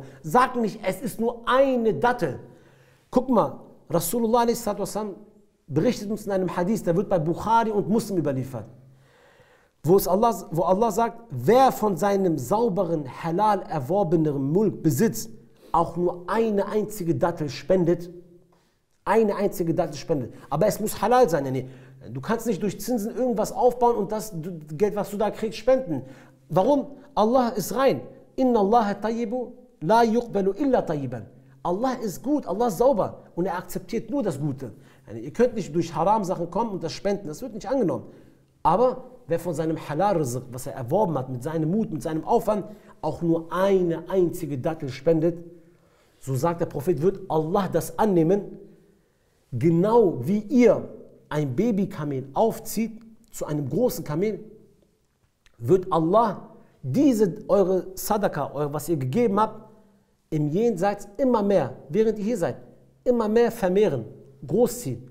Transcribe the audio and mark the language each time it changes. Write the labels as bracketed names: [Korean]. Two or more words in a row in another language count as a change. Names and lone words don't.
[German] Sag nicht, es ist nur eine Dattel. Guck mal, Rasulullah berichtet uns in einem Hadith, der wird bei Bukhari und Muslim überliefert, wo Allah sagt, wer von seinem sauberen, halal erworbenen Mulk Besitz auch nur eine einzige Dattel spendet, aber es muss halal sein. Nee, du kannst nicht durch Zinsen irgendwas aufbauen und das Geld, was du da kriegst, spenden. Warum? Allah ist rein. [Arabic] إن الله طيب لا يقبل إلا طيبا. [German] Allah ist gut, Allah ist sauber und er akzeptiert nur das Gute. Ihr könnt nicht durch Haram-Sachen kommen und das spenden, das wird nicht angenommen. Aber wer von seinem Halal-Rizq, was er erworben hat, mit seinem Mut, mit seinem Aufwand, auch nur eine einzige Dattel spendet, so sagt der Prophet, wird Allah das annehmen, genau wie ihr ein Babykamel aufzieht zu einem großen Kamel, wird Allah eure Sadaqa, was ihr gegeben habt, im Jenseits immer mehr, während ihr hier seid, immer mehr vermehren, großziehen.